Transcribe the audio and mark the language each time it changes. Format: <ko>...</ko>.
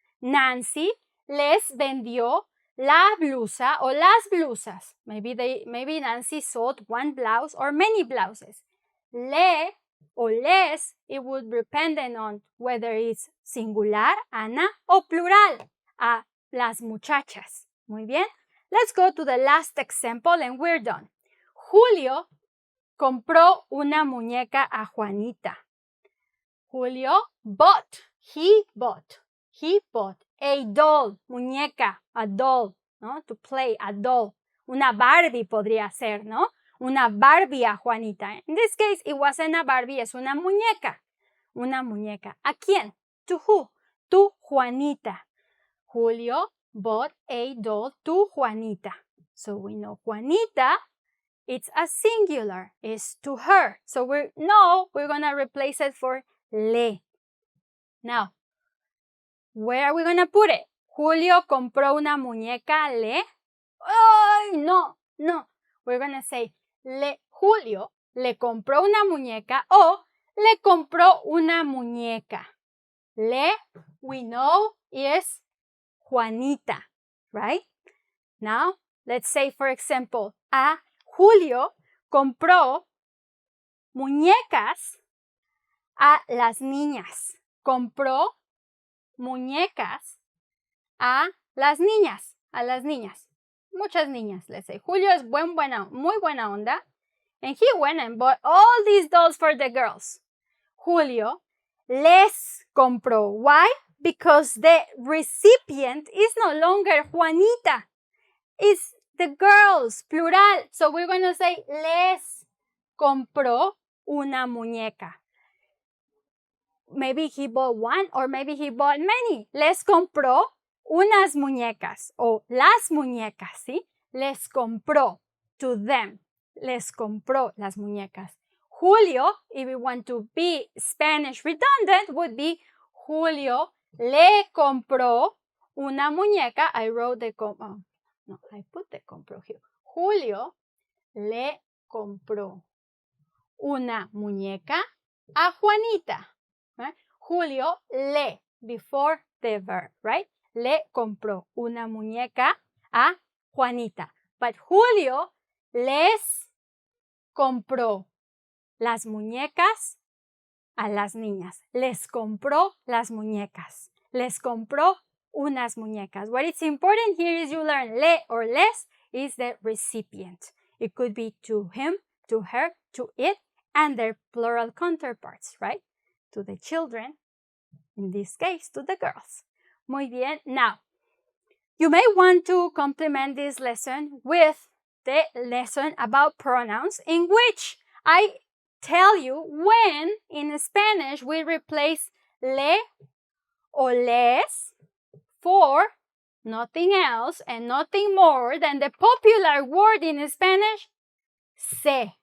<es>Nancy les vendió la blusa</es> <en>or</en> <es>las blusas.</es> <en>Maybe Nancy sold one blouse or many blouses. Le or les, it would depend on whether it's singular, Ana,</en> <es>o plural, a las muchachas. Muy bien.</es> <en>Let's go to the last example and we're done.</en> <es>Julio compró una muñeca a Juanita.</es> <en>Julio he bought a doll, muñeca, a doll,</en> <es>¿no?</es> <en>To play, a doll.</en> <es>Una Barbie podría ser, ¿no? Una Barbie a Juanita.</es> <en>In this case, it wasn't a Barbie,</en> <es>es una muñeca. Una muñeca. ¿A quién?</es> <en>To who? To Juanita. Julio bought a doll to Juanita. So we know Juanita, it's a singular, it's to her. So we're going to replace it for le. Now, where are we going to put it?</en> <es>Julio compró una muñeca le. Oh, no.</es> <en>We're going to say</en> <es>Julio le compró una muñeca o le compró una muñeca.</es> <en>Le, we know, is Juanita, right? Now, let's say, for example,</en> <es>a Julio compró muñecas a las niñas. Compró muñecas a las niñas. A las niñas. Muchas niñas,</es> <en>let's say.</en> <es>Julio es muy buena onda.</es> <en>And he went and bought all these dolls for the girls.</en> <es>Julio les compró.</es> <en>Why? Because the recipient is no longer Juanita. It's the girls, plural. So we're going to say</en> <es>les compró una muñeca.</es> <en>Maybe he bought one or maybe he bought many.</en> <es>Les compró unas muñecas o las muñecas, ¿sí? Les compró</es> <en>to them.</en> <es>Les compró las muñecas.</es> <en>Julio, if we want to be Spanish redundant, would be Julio</en> <es>le compró una muñeca.</es> <en>I wrote the I put the compró here.</en> <es>Julio le compró una muñeca a Juanita.</es> <en>Right? Julio le, before the verb, right?</en> <es>Le compró una muñeca a Juanita.</es> <en>But</en> <es>Julio les compró las muñecas a las niñas. Les compró las muñecas. Les compró unas muñecas.</es> <en>What is important here is you learn le or les is the recipient. It could be to him, to her, to it, and their plural counterparts, right? To the children, in this case, to the girls.</en> <es>Muy bien.</es> <en>Now, you may want to complement this lesson with the lesson about pronouns, in which I tell you when in Spanish we replace le or les for nothing else and nothing more than the popular word in Spanish, se.</en>